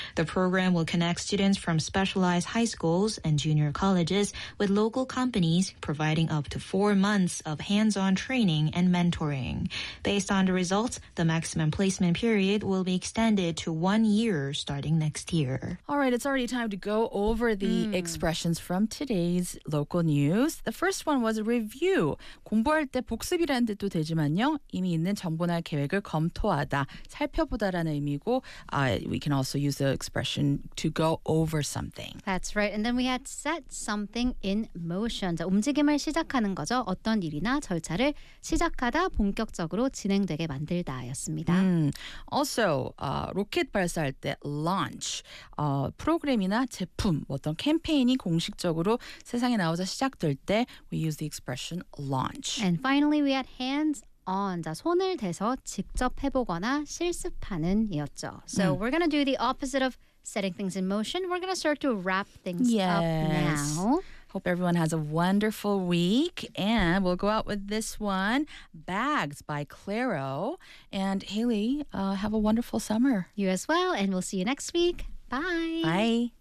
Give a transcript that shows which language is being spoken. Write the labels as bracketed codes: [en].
[en] The program will connect students from specialized high schools and junior colleges with local companies, providing up to 4 months of hands-on training and mentoring. Based on the results, the maximum placement period will be extended to 1 year starting next year. All right, it's already time to go over the expressions from today's local news. The first one was a review. [ko] 공부할 때 복습이라는 뜻도 되지만요. 이미 있는 정보나 계획을 검토하다, 살펴보다라는 의미고 [en] we can also use the expression to go over something. That's right. And then we had set something in motion. [ko] 자, 움직임을 시작하는 거죠. 어떤 일이나 절차를 시작하다 본격적으로 진행되게 만들다였습니다. Also, 로켓 발사할 때 launch 프로그램이나 제품 어떤 캠페인이 공식적으로 세상에 나오자 시작될 때 [en] we use the expression launch. And finally we had hands on. [ko] 자, 손을 대서 직접 해보거나 실습하는 이었죠. [en] So we're gonna do the opposite of setting things in motion. We're gonna start to wrap things yes. up now. Hope everyone has a wonderful week. And we'll go out with this one, Bags by Claro. And Haley, have a wonderful summer. You as well. And we'll see you next week. Bye.